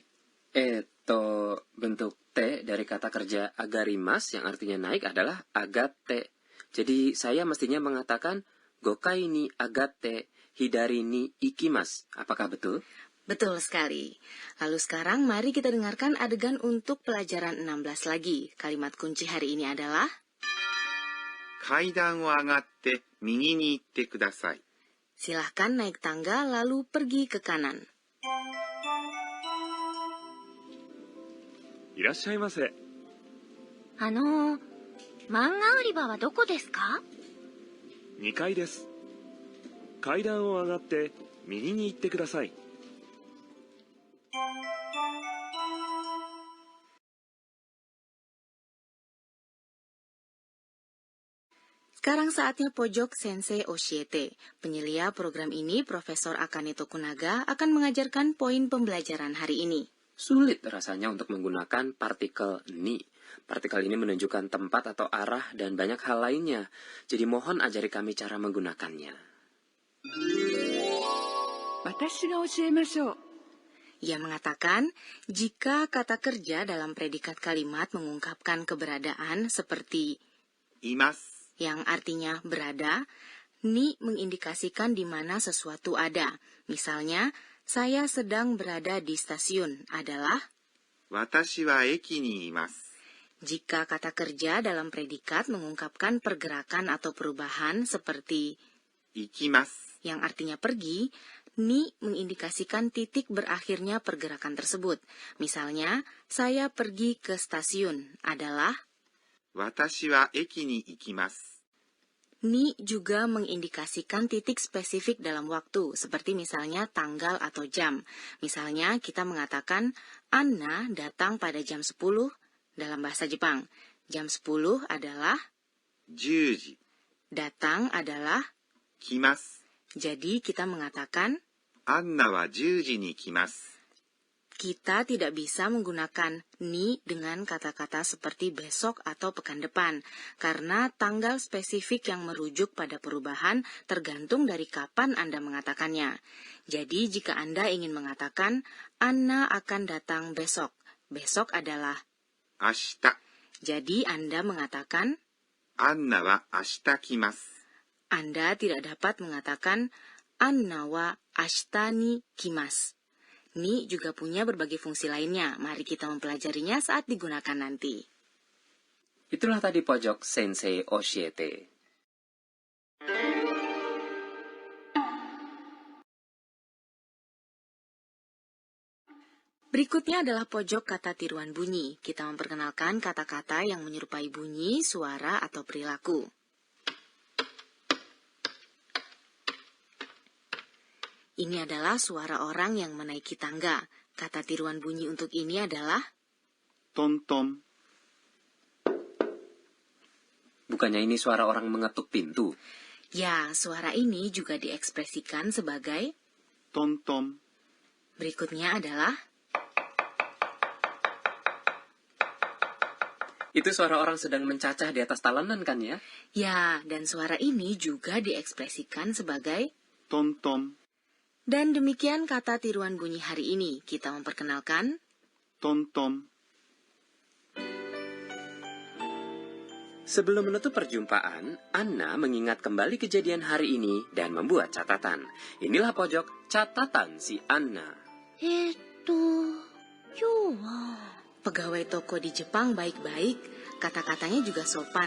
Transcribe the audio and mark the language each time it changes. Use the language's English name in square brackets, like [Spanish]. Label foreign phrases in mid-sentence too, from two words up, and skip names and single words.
[Indonesian] Bentuk T dari kata kerja agarimas yang artinya naik adalah agate. Jadi saya mestinya mengatakan [Japanese] 五階に上がって、左に行きます. [Indonesian] Apakah betul? betul sekali. Lalu sekarang mari kita dengarkan adegan untuk pelajaran 16 lagi. Kalimat kunci hari ini adalah [Japanese] 階段を上がって右に行ってください。 [Indonesian] silahkan naik tangga lalu pergi ke kanan. [Japanese] いらっしゃいませ。漫画売り場はどこですか？ 2階です。階段を上がって右に行ってください。 [Indonesian] Sekarang saatnya pojok Sensei Oshiete. Penyelia program ini, Profesor Akane Tokunaga, akan mengajarkan poin pembelajaran hari ini. Sulit rasanya untuk menggunakan partikel ni. Partikel ini menunjukkan tempat atau arah dan banyak hal lainnya. Jadi mohon ajari kami cara menggunakannya. [Japanese] 私が教えましょう。 [Indonesian] Ia mengatakan, jika kata kerja dalam predikat kalimat mengungkapkan keberadaan seperti [Japanese] います。 [Indonesian] yang artinya berada, ni mengindikasikan di mana sesuatu ada. Misalnya, saya sedang berada di stasiun adalah [Japanese] 私は駅にいます。 [Indonesian] jika kata kerja dalam predikat mengungkapkan pergerakan atau perubahan seperti [Japanese] 行きます。 [Indonesian] yang artinya pergi, ni mengindikasikan titik berakhirnya pergerakan tersebut. Misalnya, saya pergi ke stasiun adalah [Japanese] 私は駅に行きます。 [Indonesian] ni juga mengindikasikan titik spesifik dalam waktu, seperti misalnya tanggal atau jam. Misalnya, kita mengatakan Anna datang pada jam 10 dalam bahasa Jepang. Jam 10 adalah [Japanese] 10時、 [Indonesian] datang adalah [Japanese] 来ます。 [Indonesian] jadi kita mengatakan [Japanese] アンナは10時に来ます。 [Indonesian] kita tidak bisa menggunakan ni dengan kata-kata seperti besok atau pekan depan, karena tanggal spesifik yang merujuk pada perubahan tergantung dari kapan Anda mengatakannya. Jadi jika Anda ingin mengatakan Anna akan datang besok, besok adalah [Japanese] 明日、 [Indonesian] jadi Anda mengatakan [Japanese] アンナは明日来ます。 [Indonesian] Anda tidak dapat mengatakan [Japanese] アンナは明日に来ます. [Indonesian] Ni juga punya berbagai fungsi lainnya. Mari kita mempelajarinya saat digunakan nanti. Itulah tadi pojok Sensei Oshiete. Berikutnya adalah pojok kata tiruan bunyi. Kita memperkenalkan kata-kata yang menyerupai bunyi, suara, atau perilaku. Ini adalah suara orang yang menaiki tangga. Kata tiruan bunyi untuk ini adalah [Japanese] トントン、 [Indonesian] Bukannya ini suara orang mengetuk pintu? ya, suara ini juga diekspresikan sebagai [Japanese] トントン、 [Indonesian] berikutnya adalah Itu suara orang sedang mencacah di atas talenan kan ya? ya, dan suara ini juga diekspresikan sebagai [Japanese] トントン、 [Indonesian] dan demikian kata tiruan bunyi hari ini. Kita memperkenalkan [Japanese] トントン。 [Indonesian] Sebelum menutup perjumpaan, Anna mengingat kembali kejadian hari ini dan membuat catatan. Inilah pojok catatan si Anna. [Japanese] 今日は [Indonesian] pegawai toko di Jepang baik-baik. Kata-katanya juga sopan.